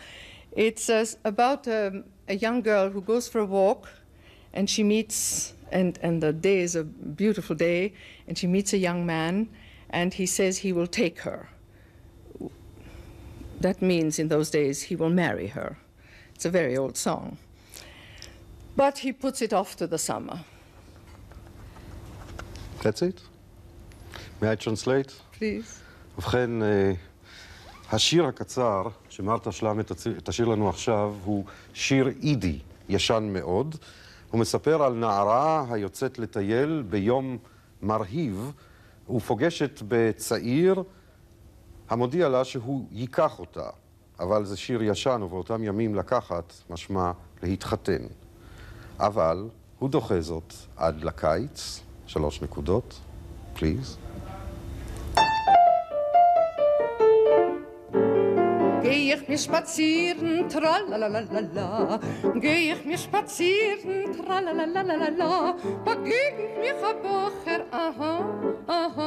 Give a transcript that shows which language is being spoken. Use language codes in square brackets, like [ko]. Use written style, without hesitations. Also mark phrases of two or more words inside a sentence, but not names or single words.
[en] It's about a young girl who goes for a walk, and she meets, and the day is a beautiful day, and she meets a young man, and he says he will take her. That means in those days he will marry her. It's a very old song. But he puts it off to the summer. That's it? May I translate? Please. [he] ובכן, השיר הקצר שמרתה שלמה תשאיר לנו עכשיו הוא שיר אידי, ישן מאוד. הוא מספר על נערה היוצאת לטייל ביום מרהיב ופוגשת בצעיר המודיע לה שהוא ייקח אותה. אבל זה שיר ישן ובאותם ימים לקחת משמע להתחתן. אבל הוא דוחה זאת עד לקיץ, 3 נקודות, [en] please. [yi] גיי איך מיר שפּאַצירן, טראַלאַלאַלאַ. גיי איך מיר שפּאַצירן, טראַלאַלאַלאַ. באַגעגנט מיך איין בחור, אַהאַ, אַהאַ.